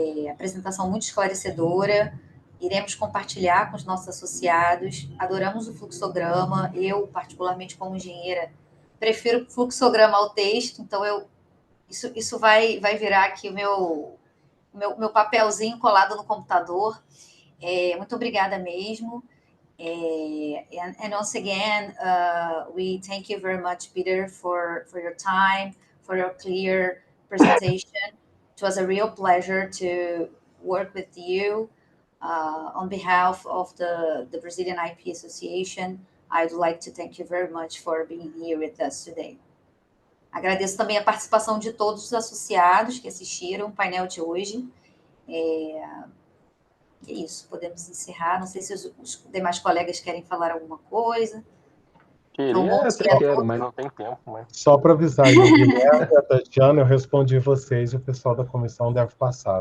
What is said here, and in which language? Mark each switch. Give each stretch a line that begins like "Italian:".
Portuguese: Apresentação muito esclarecedora. Iremos compartilhar com os nossos associados. Adoramos o fluxograma. Eu, particularmente como engenheira, prefiro o fluxograma ao texto, então isso vai virar aqui o meu papelzinho colado no computador. Muito obrigada mesmo.
English: And once again, we thank you very much, Peter, for your time, for your clear presentation. It was a real pleasure to work with you. On behalf of the Brazilian IP Association, I'd like to thank you very much for being here with us today.
Portuguese: Agradeço também a participação de todos os associados que assistiram o painel de hoje. É isso, podemos encerrar. Não sei se os demais colegas querem falar alguma coisa. Quero, mas não tem tempo. Só para avisar, o Guilherme e a Tatiana, eu respondi vocês e o pessoal da comissão deve passar.